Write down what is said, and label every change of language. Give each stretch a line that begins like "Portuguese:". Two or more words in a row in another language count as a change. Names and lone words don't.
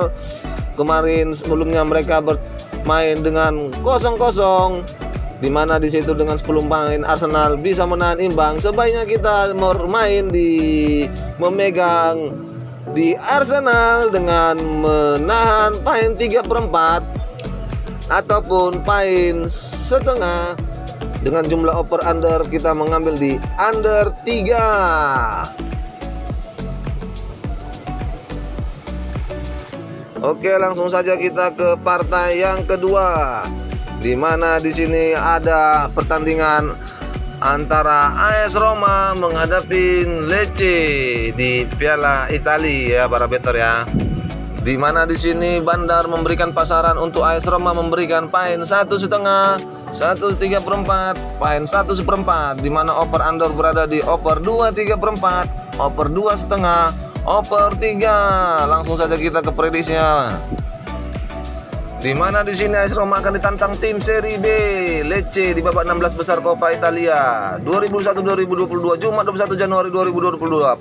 Indonesian: Kemarin sebelumnya mereka bermain dengan 0-0, di mana di situ dengan 10 pemain Arsenal bisa menahan imbang. Sebaiknya kita bermain memegang di Arsenal dengan menahan poin 3/4 ataupun poin setengah. Dengan jumlah
English: over under
Indonesian: kita mengambil di under 3. Oke, langsung saja kita ke partai yang kedua, di mana di sini ada pertandingan antara AS Roma menghadapi Lecce di Piala Italia ya para better ya. Di mana di sini Bandar memberikan pasaran untuk AS Roma memberikan pain 1,5, 1,3/4, pain 1/4. Di mana
English: over under
Indonesian: berada di over 2,3/4, over 2,5, over 3. Langsung saja kita ke prediksinya. Di mana di sini AS Roma akan ditantang tim Serie B Lecce di babak 16 besar Coppa Italia 2021-2022 Jumat 21 Januari 2022.